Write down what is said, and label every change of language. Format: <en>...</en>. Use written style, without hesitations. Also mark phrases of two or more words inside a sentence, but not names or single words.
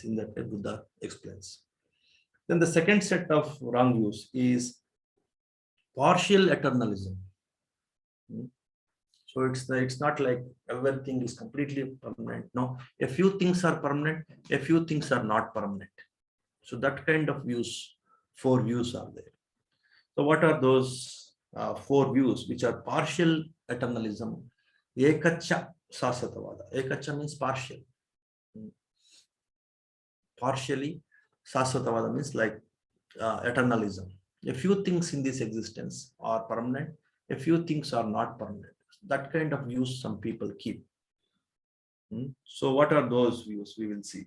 <en>In that way, Buddha explains. Then the second set of wrong views is partial eternalism. So it's not like everything is completely permanent. No, a few things are permanent, a few things are not permanent. So that kind of views, four views are there. So what are those four views which are partial eternalism?</en> <pi>Ekacha Sasatavada.</pi> <en>Ekacha means partial. Partially, Sasatavada means like eternalism. A few things in this existence are permanent, a few things are not permanent. That kind of views some people keep. So what are those views? We will see.</en>